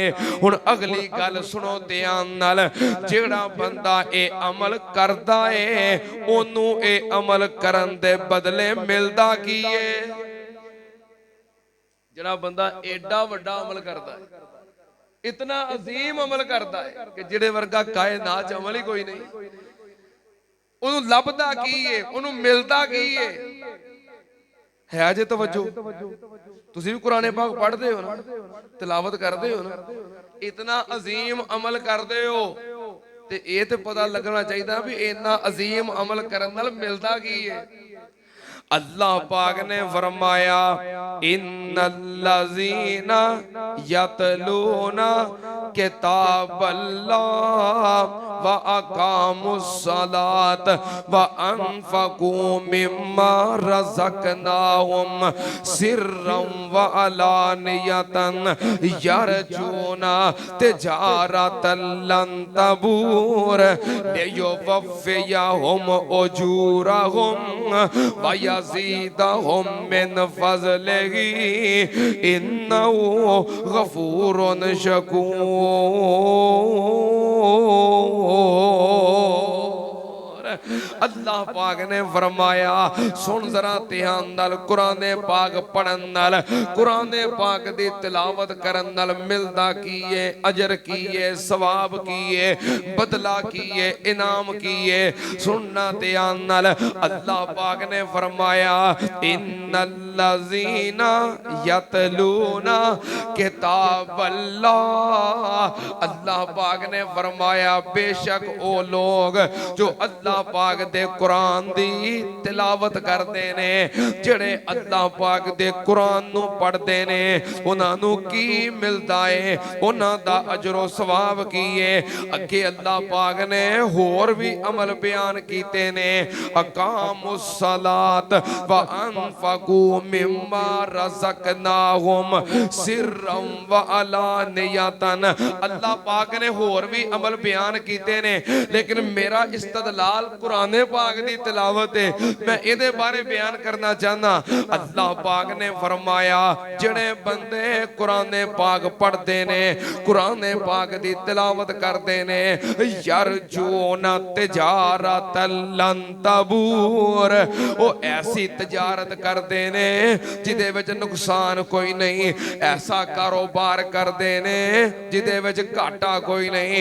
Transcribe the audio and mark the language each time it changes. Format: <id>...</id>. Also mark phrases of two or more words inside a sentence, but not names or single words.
<pa>ਹੁਣ ਅਗਲੀ ਗੱਲ ਸੁਣੋ ਧਿਆਨ ਨਾਲ ਜਿਹੜਾ ਬੰਦਾ ਏ ਅਮਲ ਕਰਦਾ ਹੈ ਓਨੂੰ ਏ ਅਮਲ ਕਰਨ ਦੇ ਬਦਲੇ ਮਿਲਦਾ ਕੀ ਹੈ। ਜਿਹੜਾ ਬੰਦਾ ਏਡਾ ਵੱਡਾ ਅਮਲ ਕਰਦਾ ਹੈ ਇਤਨਾ ਅਜ਼ੀਮ ਅਮਲ ਕਰਦਾ ਹੈ ਕਿ ਜਿਹੜੇ ਵਰਗਾ ਕਾਇਨਾਤ ਚ ਅਮਲ ਹੀ ਕੋਈ ਨਹੀਂ ਉਹਨੂੰ ਲੱਭਦਾ ਕੀ ਏ ਉਹਨੂੰ ਮਿਲਦਾ ਕੀ ਏ ਹੈ ਜੇ ਤਵੱਜੋ ਤੁਸੀਂ ਵੀ ਕੁਰਾਨ ਪਾਕ ਪੜ੍ਹਦੇ ਹੋ ਨਾ ਤਿਲਾਵਤ ਕਰਦੇ ਹੋ ਨਾ ਇਤਨਾ ਅਜ਼ੀਮ ਅਮਲ ਕਰਦੇ ਹੋ ਤੇ ਇਹ ਤੇ ਪਤਾ ਲੱਗਣਾ ਚਾਹੀਦਾ ਵੀ ਇੰਨਾ ਅਜ਼ੀਮ ਅਮਲ ਕਰਨ ਨਾਲ ਮਿਲਦਾ ਕੀ ਏ। ਅੱਲਾਹ ਪਾਕ ਨੇ ਫ਼ਰਮਾਇਆ</pa> <ar>إن الذين يتلون كتاب الله وأقاموا الصلاة وأنفقوا مما رزقناهم سرا وعلانية يرجون تجارة لن تبور ليوفيهم أجورهم ويزيدهم من فضله إنه غفور شكور.</ar> <pa>ਅੱਲਾਹ ਪਾਕ ਨੇ ਫ਼ਰਮਾਇਆ ਸੁਣ ਜ਼ਰਾ ਧਿਆਨ ਨਾਲ ਕੁਰਾਨ ਪਾਕ ਪੜ੍ਹਨ ਨਾਲ ਕੁਰਾਨ ਪਾਕ ਦੀ ਤਿਲਾਵਤ ਕਰਨ ਨਾਲ ਮਿਲਦਾ ਕੀ ਹੈ ਅਜਰ ਕੀ ਹੈ ਸਵਾਬ ਕੀ ਹੈ ਬਦਲਾ ਕੀ ਹੈ ਇਨਾਮ ਕੀ ਹੈ। ਸੁਣਨਾ ਧਿਆਨ ਨਾਲ ਅੱਲਾਹ ਪਾਕ ਨੇ ਫ਼ਰਮਾਇਆ</pa> <ar>إن الذين يتلون كتاب الله</ar> <pa>ਅੱਲਾਹ ਪਾਕ ਨੇ ਫ਼ਰਮਾਇਆ ਬੇਸ਼ੱਕ ਓ ਲੋਕ ਜੋ ਅੱਲਾਹ ਪਾਕ ਪਾਕ ਦੇ ਕੁਰਾਨ ਦੀ ਤਿਲਾਵਤ ਕਰਦੇ ਨੇ, ਜਿਹੜੇ ਅੱਲਾਹ ਪਾਕ ਦੇ ਕੁਰਾਨ ਨੂੰ ਪੜ੍ਹਦੇ ਨੇ ਉਨ੍ਹਾਂ ਨੂੰ ਕੀ ਮਿਲਦਾ ਹੈ, ਉਨ੍ਹਾਂ ਦਾ ਅਜਰੋ ਸਵਾਬ ਕੀ ਹੈ। ਅੱਗੇ ਅੱਲਾਹ ਪਾਕ ਨੇ ਹੋਰ ਵੀ ਅਮਲ ਬਿਆਨ ਕੀਤੇ ਨੇ,</pa> <ar>أقاموا الصلاة وأنفقوا مما رزقناهم سرا وعلانية.</ar> <pa>ਅੱਲਾਹ ਪਾਕ ਨੇ ਹੋਰ ਵੀ ਅਮਲ ਬਿਆਨ ਕੀਤੇ ਨੇ, ਲੇਕਿਨ ਮੇਰਾ ਇਸਤਦਲਾਲ ਕੁਰਾਨ ਪਾਕ ਦੀ ਤਿਲਾਵਤ ਹੈ, ਮੈਂ ਇਹਦੇ ਬਾਰੇ ਬਿਆਨ ਕਰਨਾ ਚਾਹਨਾ। ਅੱਲਾਹ ਪਾਕ ਨੇ ਫ਼ਰਮਾਇਆ ਜਿਹੜੇ ਬੰਦੇ ਕੁਰਾਨ ਪਾਕ ਪੜ੍ਹਦੇ ਨੇ, ਕੁਰਾਨ ਪਾਕ ਦੀ ਤਿਲਾਵਤ ਕਰਦੇ ਨੇ,</pa> <ar>يرجون تجارة لن تبور,</ar> <pa>ਵੋ ਐਸੀ ਤਿਜਾਰਤ ਕਰਦੇ ਨੇ ਜਿਦੇ ਵਿਚ ਨੁਕਸਾਨ ਕੋਈ ਨਹੀਂ, ਐਸਾ ਕਾਰੋਬਾਰ ਕਰਦੇ ਨੇ ਜਿਦੇ ਵਿਚ ਘਾਟਾ ਕੋਈ ਨਹੀਂ।</pa>